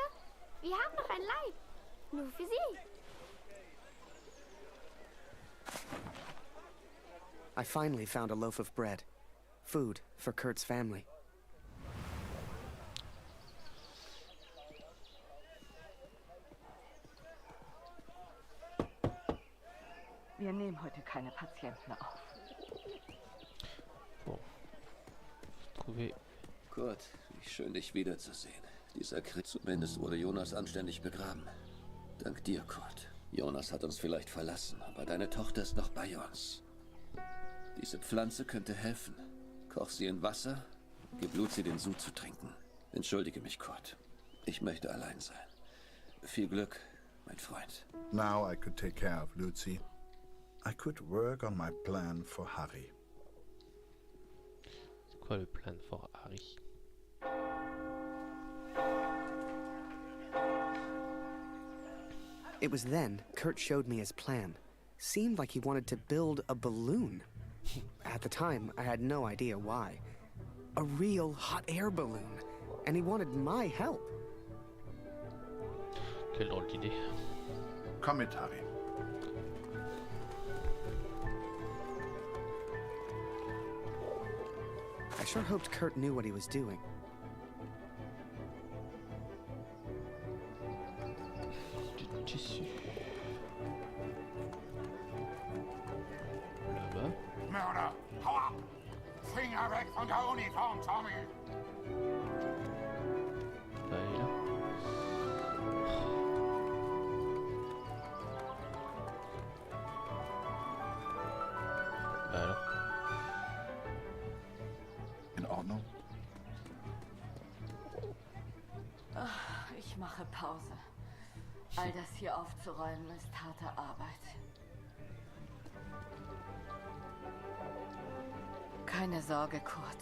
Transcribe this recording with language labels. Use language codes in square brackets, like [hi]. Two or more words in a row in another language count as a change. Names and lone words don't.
[de] Wir haben noch ein Leib. Nur für Sie. [en] I finally found a loaf of bread. Food for Kurt's family. [de] Wir nehmen heute keine Patienten auf. [fr] Bon. Trouver. [de] Kurt, wie schön dich wiederzusehen. Dieser Krieg, zumindest wurde Jonas anständig begraben. Dank dir, Kurt. Jonas hat uns vielleicht verlassen, aber deine Tochter ist noch bei uns. Diese Pflanze könnte helfen. Koch sie in Wasser, gib Lucy den Sud zu trinken. Entschuldige mich, Kurt. Ich möchte allein sein. Viel Glück, mein Freund. [en] Now I could take care of Lucy. I could work on my plan for Harry. [fr] C'est quoi le plan for Harry? [en] It was then Kurt showed me his plan. Seemed like he wanted to build a balloon. At the time, I had no idea why. A real hot air balloon. And he wanted my help. Quelle drôle d'idée. [de] Komm mit, Harry. [en] I sure hoped Kurt knew what he was doing. [fr] Tissu. Là-bas. [de] Mörder, hau ab! Finger weg von der Uniform, Tommy! [fr] Là. Alors. [de] In Ordnung? Ich mache Pause. All das hier aufzuräumen ist harte Arbeit. Keine Sorge, Kurt.